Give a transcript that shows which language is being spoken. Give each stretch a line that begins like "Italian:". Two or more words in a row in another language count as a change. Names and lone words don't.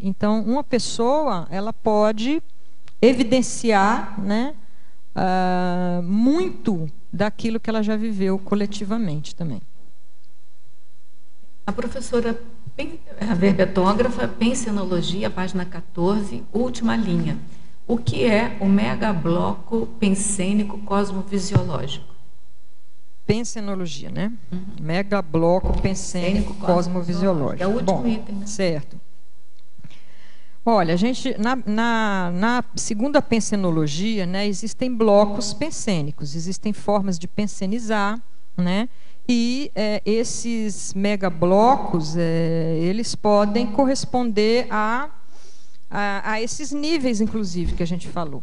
Portuguese: Então, uma pessoa ela pode evidenciar, né, muito daquilo que ela já viveu coletivamente também. A professora, a verbetógrafa, Pensenologia, página 14, última linha. O que é o megabloco pensênico cosmovisiológico? Pensenologia, né? Uhum. Megabloco pensênico cosmovisiológico. É o último item, né? Certo. Olha, a gente, na segunda pensenologia, né, existem blocos pensênicos, existem formas de pensenizar, né? E esses megablocos, eles podem corresponder a esses níveis, inclusive, que a gente falou.